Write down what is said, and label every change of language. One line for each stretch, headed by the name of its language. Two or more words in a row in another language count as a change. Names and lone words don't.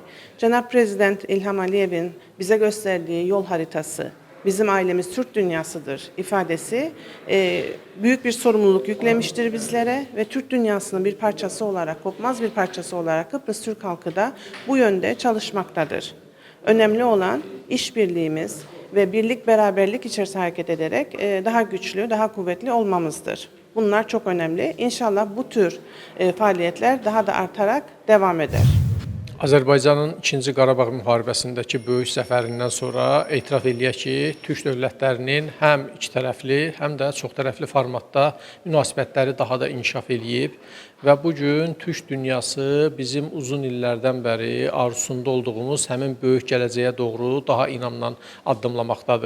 Turkish: Cenab-ı Prezident İlham Aliyev'in bize gösterdiği yol haritası, bizim ailemiz Türk dünyasıdır ifadesi büyük bir sorumluluk yüklemiştir bizlere ve Türk dünyasının bir parçası olarak, kopmaz bir parçası olarak Kıbrıs Türk halkı da bu yönde çalışmaktadır. Önemli olan işbirliğimiz ve birlik beraberlik içerisinde hareket ederek daha güçlü, daha kuvvetli olmamızdır. Bunlar çok önemli. İnşallah bu tür faaliyetler daha da artarak devam eder.
Azerbaijani: Azərbaycanın 2-ci Qarabağ müharibəsindəki böyük zəfərindən sonra etiraf eləyək ki, Türk dövlətlərinin həm iki tərəfli, həm də çox tərəfli formatda münasibətləri daha da inkişaf eləyib və bugün Türk dünyası bizim uzun illərdən bəri arzusunda olduğumuz həmin böyük gələcəyə doğru daha inamla addımlamaqdadır.